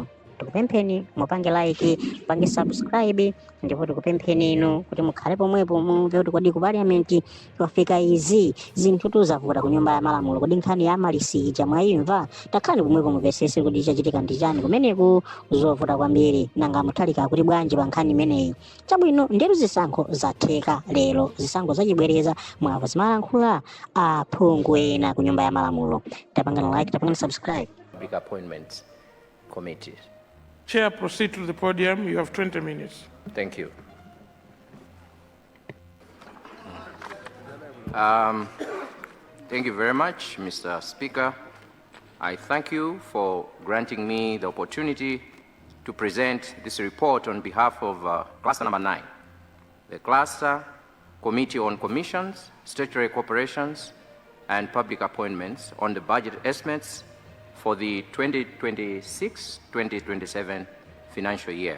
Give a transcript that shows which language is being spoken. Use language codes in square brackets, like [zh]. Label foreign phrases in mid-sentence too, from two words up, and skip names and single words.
[ny] Tikupempheni mupange like, mupange subscribe, ndipo tikupempheni inu kuti mukhale pomwepo mumve kuti kodi ku parliament kwafika izi zinthu zavuta ku nyumba ya malamulo kodi nkhani ya malisija mwayimva takhani pomwepo mupesese kuti chachitika ndi chani kumeneku zovuta kwambiri nanga Amutharika kuti bwanji pa nkhani imeneyi. Chabwino ndetu zisankho zatheka lero zisankho zachibwereza mwava zimalankhula aphungu ena ku nyumba ya malamulo. Tapangana like, tapangana subscribe. [en] Public Appointments Committee. Chair, proceed to the podium. You have 20 minutes. Thank you. Thank you very much, Mr. Speaker. I thank you for granting me the opportunity to present this report on behalf of Cluster Number 9, the Cluster Committee on Commissions, Statutory Corporations, and Public Appointments on the budget estimates for the 2026-2027 financial year.